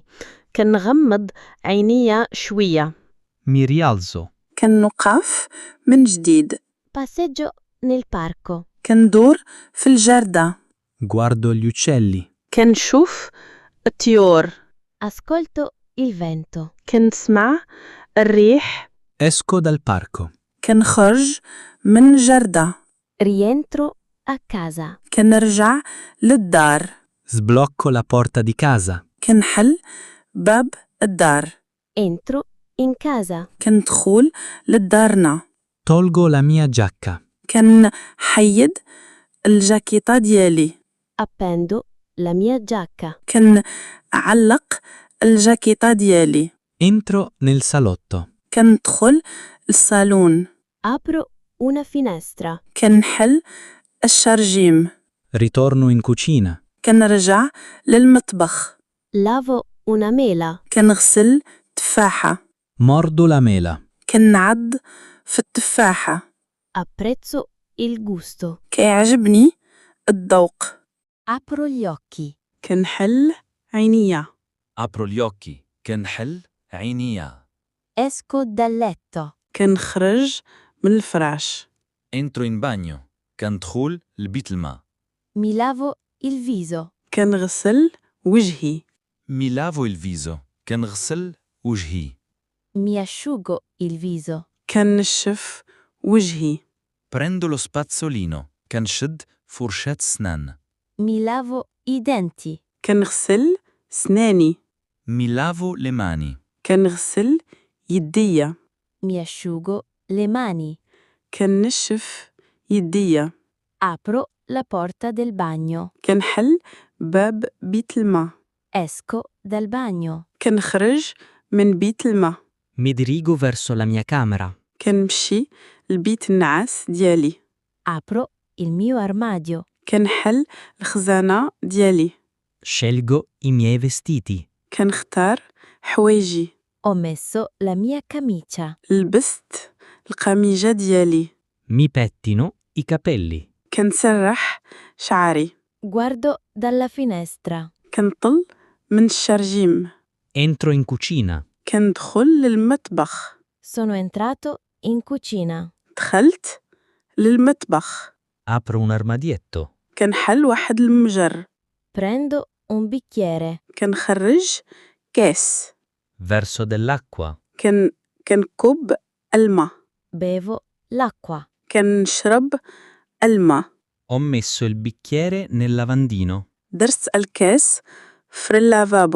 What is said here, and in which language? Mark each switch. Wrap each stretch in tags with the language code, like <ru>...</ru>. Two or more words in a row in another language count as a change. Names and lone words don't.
<ar>كنغمض عينيا شوية.</ar> <it>Mi rialzo.</it> <ar>كنوقف من جديد.</ar> <it>Passeggio nel parco.</it> <ar>كندور في الجردة.</ar> <it>Guardo gli uccelli.</it> <ar>كنشوف الطيور.</ar> <it>Ascolto il vento.</it> <ar>كنسمع الريح.</ar> <it>Esco dal parco.</it> <ar>كنخرج من جردة.</ar> <it>Rientro a casa.</it> <ar>كنرجع للدار.</ar> <it>Sblocco la porta di casa.</it> <ar>كنحل باب الدار.</ar> <it>Entro in casa.</it> <ar>كندخل لدارنا.</ar> <it>Tolgo la mia giacca.</it> <ar>كنحيد الجاكيطة ديالي.</ar> <it>Appendo la mia giacca.</it> <ar>كنعلق الجاكيطة ديالي.</ar> <it>Entro nel salotto.</it> <ar>كندخل الصالون.</ar> <it>Apro una finestra.</it> <ar>كنحل الشرجيم.</ar> <it>Ritorno in cucina.</it> <ar>كنرجع للمطبخ.</ar> <it>Lavo una mela.</it> <ar>كنغسل تفاحة.</ar> <it>Mordo la mela.</it> <ar>كنعض في التفاحة.</ar> <it>Apprezzo il gusto.</it> <ar>كيعجبني الذوق.</ar> <it>Apro gli occhi.</it> <ar>كنحل عينيا.</ar> <it>Apro gli occhi.</it> <ar>كنحل عينيا.</ar> <it>Esco dal letto.</it> <ar>كنخرج من الفراش.</ar> <it>Entro in bagno.</it> <ar>كندخل لبيت الماء.</ar> <it>Mi lavo il viso.</it> <ar>كنغسل وجهي.</ar> <it>Mi lavo il viso.</it> <ar>كنغسل وجهي.</ar> <it>Mi asciugo il viso.</it> <ar>كنشف وجهي.</ar> <it>Prendo lo spazzolino.</it> <ar>كنشد فرشاة سنان.</ar> <it>Mi lavo i denti.</it> <ar>كنغسل سناني.</ar> <it>Mi lavo le mani.</it> <ar>كنغسل يديا.</ar> <it>Mi asciugo le mani.</it> <ar>كنشف يديا.</ar> <it>Apro la porta del bagno.</it> <ar>كنحل باب بيت الماء.</ar> <it>Esco dal bagno.</it> <ar>كنخرج من بيت الماء.</ar> <it>Mi dirigo verso la mia camera.</it> <ar>كنمشي لبيت النعاس ديالي.</ar> <it>Apro il mio armadio.</it> <ar>كنحل الخزانة ديالي.</ar> <it>Scelgo i miei vestiti.</it> <ar>كنختار حوايجي.</ar> <it>Ho messo la mia camicia.</it> <ar>لبست القميجة ديالي.</ar> <it>Mi pettino i capelli.</it> <ar>كنسرح شعري.</ar> <it>Guardo dalla finestra.</it> <ar>كنطل من الشرجيم.</ar> <it>Entro in cucina.</it> <ar>كندخل للمطبخ.</ar> <it>Sono entrato in cucina.</it> <ar>دخلت للمطبخ.</ar> <it>Apro un armadietto.</it> <ar>كنحل واحد المجر.</ar> <it>Prendo un bicchiere.</it> <ar>كنخرج كاس.</ar> <it>Verso dell'acqua.</it> <ar>كنكب الماء.</ar> <it>Bevo l'acqua.</it> <ar>كنشرب الماء.</ar> <it>Ho messo il bicchiere nel lavandino.</it> <ar>درت الكاس في اللافابو.</ar>